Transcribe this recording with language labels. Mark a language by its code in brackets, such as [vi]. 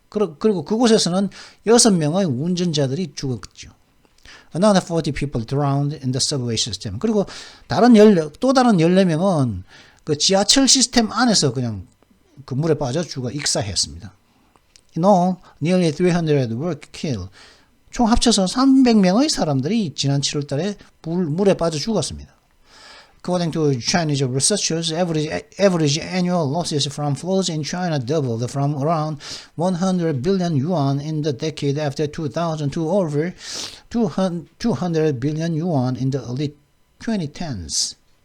[ko] 그리고 그곳에서는 6명의 운전자들이 죽었죠. [en] Another 40 people drowned in the subway system. [ko] 그리고 또 다른 14명은 그 지하철 시스템 안에서 그냥 그 물에 빠져 죽어 익사했습니다. [en] In all, nearly 300 were killed. [ko] 총 합쳐서 300명의 사람들이 지난 7월 달에 물에 빠져 죽었습니다. [en] According to Chinese researchers, average annual losses from floods in China doubled from around 100 billion yuan in the decade after 2000 to over 200 billion yuan in the early 2010s.